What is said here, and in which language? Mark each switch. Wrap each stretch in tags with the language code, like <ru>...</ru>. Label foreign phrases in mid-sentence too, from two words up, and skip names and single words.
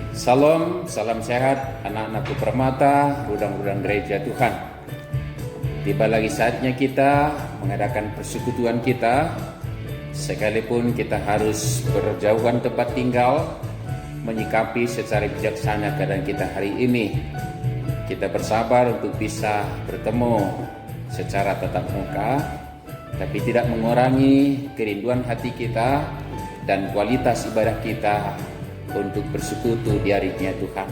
<id>Salam sehat anak-anakku permata, rudang-rudang gereja Tuhan. Tiba lagi saatnya kita mengadakan persekutuan kita. Sekalipun kita harus berjauhan tempat tinggal, menyikapi secara bijaksana keadaan kita hari ini. Kita bersabar untuk bisa bertemu secara tatap muka, tapi tidak mengurangi kerinduan hati kita dan kualitas ibadah kita untuk bersekutu di harinya Tuhan.</id>